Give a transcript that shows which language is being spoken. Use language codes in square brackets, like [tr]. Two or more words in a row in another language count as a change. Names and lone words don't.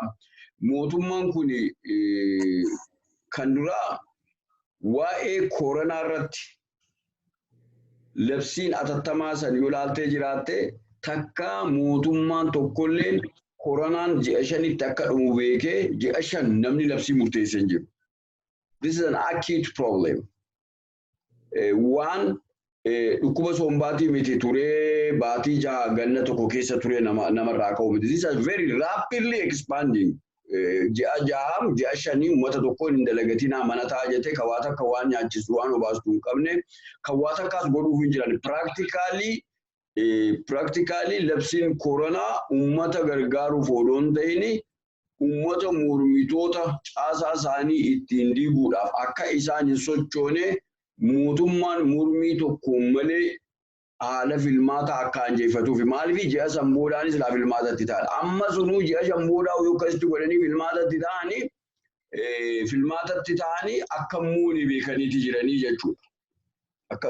[om] Mootummaan kun kan duraa waa'ee koronaa irratti labsiin atattamaa san yoo ilaaltee jiraatte takka mootummaan tokkolleen koronaan ji'a shanitti akka dhumu beekee ji'a shan namni labsii murteessee hin jiru. [en] This is an acute problem. [om] Waan dhukkuba sombaatii miti turee baatii jaha ganna tokko keessa turee namarraa ka'u miti. [en] This is very rapidly expanding. [om] Ji'a jaham ji'a shanii uummata tokkoon hin dalagatinaa mana ta'a jettee kawaata akka waan nyaachisu waan obaastu hin qabne kawaata akkas godhuuf hin jiran. Practically labsiin koronaa uummata gargaaruuf odoo hin ta'in uummata mormitoota caasaa isaanii ittiin diiguudhaaf akka isaan hin sochoone mootummaan mormii tokkoon malee haala filmaata akka anjeeffatuuf maaliif ji'a sanboodaanis laa filmaatatti ta'an amma sunuu ji'a sanboodaa yoo akkasitti godhanii filmaatatti ta'anii akka muuni beekaniiti jiranii jechuudha.